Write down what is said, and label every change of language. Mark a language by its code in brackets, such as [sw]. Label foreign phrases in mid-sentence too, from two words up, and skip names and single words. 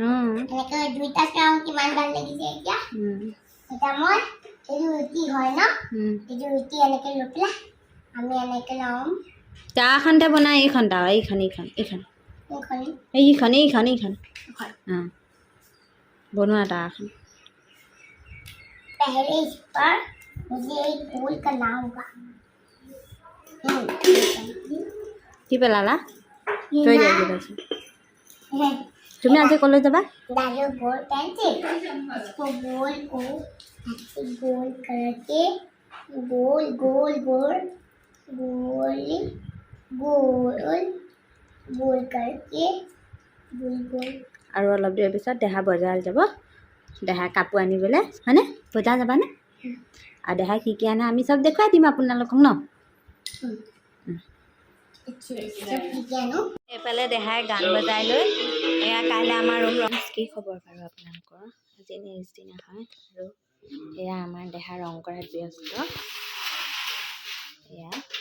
[as] এনেকৈ দুইটা চাওঁ কিমান গাল লাগিছে। এতিয়া মই এই ৰুটি হয় ন এই ৰুটি এনেকৈ লৈ পেলাই আমি এনেকৈ ল'ম তাখনতে বনাই এইখন বনোৱা তাখন [hi] पहले इस पर मुझे एक गोल करना होगा [as] কি পেলালা থৈ দিয়া পাইছোঁ তুমি আজি কলৈ যাবা [hi] डालो गोल पेंसिल इसको गोल को ऐसे गोल करके गोल गोल गोल गोल गोल गोल करके गोल गोल [as] আৰু অলপ দেৰি পিছত দেহা বজাৰ যাব দেহা কাপোৰ আনিবলৈ হয়নে বজাৰ যাবানে আৰু দেহা কি কি আনে আমি চব দেখুৱাই দিম আপোনালোকক ন এইফালে দেহাই গান বজাই লৈ এয়া কাইলৈ আমাৰ ৰুম কি খবৰ বাৰু আপোনালোকৰ আজি নেক্সট দিনা হয় আৰু এয়া আমাৰ দেহা ৰং কৰাত ব্যস্ত এয়া